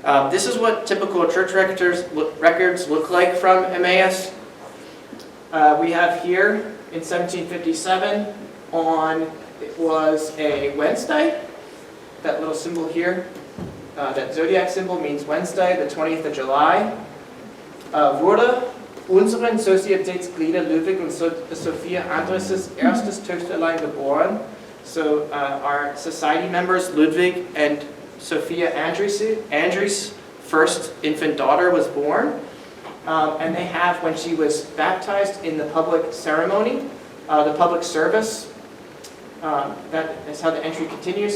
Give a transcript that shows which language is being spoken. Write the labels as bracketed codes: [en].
[en] This is what typical church records look like from Emmaus. We have here in 1757 it was a Wednesday, that little symbol here, that zodiac symbol means Wednesday, the 20th of July. [de] Wurde unseren Societätsglieder Ludwig und Sophia Andres' erstes Töchterlein geboren. [en] So our society members, Ludwig and Sophia Andries' first infant daughter was born. And they have, when she was baptized in the public ceremony, the public service, that is how the entry continues.